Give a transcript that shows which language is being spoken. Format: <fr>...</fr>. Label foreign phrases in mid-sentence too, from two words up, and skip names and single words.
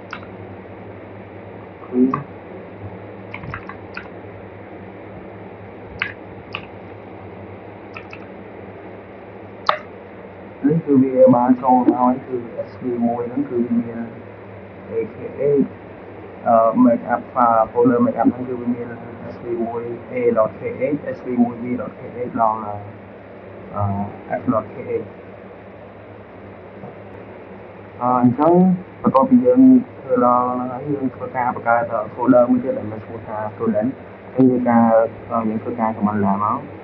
<km>quý នេះគឺវាបានចូលហើយគឺ SV មួយហ្នឹងគឺមាន AKA</km> <en>makeup file folder makeup</en> <km>ហ្នឹងគឺវាមាន SV1a.kh SV1b.kh ដល់ f.kh អញ្ចឹងបន្ទាប់ពីយើងធ្វើដល់ហ្នឹងហើយយើងធ្វើការបង្កើត folder មួយទៀតដែលមានឈ្មោះថា student ហើយយើងធ្វើការ command ឡើងមក</km>